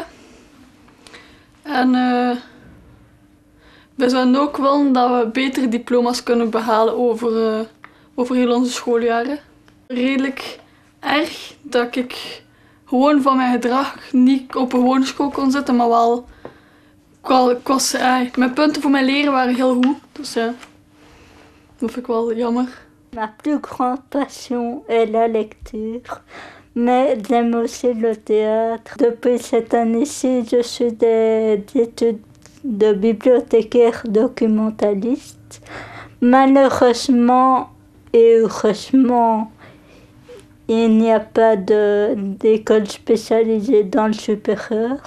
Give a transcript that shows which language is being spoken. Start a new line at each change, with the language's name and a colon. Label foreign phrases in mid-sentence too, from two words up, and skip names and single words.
Dutch: En we zouden ook willen dat we betere diploma's kunnen behalen over heel onze schooljaren. Redelijk erg dat ik gewoon van mijn gedrag niet op een gewone school kon zitten, maar wel... mijn punten voor mijn leren waren heel goed, dus ja, dat vind ik wel jammer.
French: Ma plus grande passion est la lecture, mais j'aime aussi le théâtre. Depuis cette année-ci, je suis des études de bibliothécaire documentaliste. Malheureusement et heureusement, il n'y a pas d'école spécialisée dans le supérieur.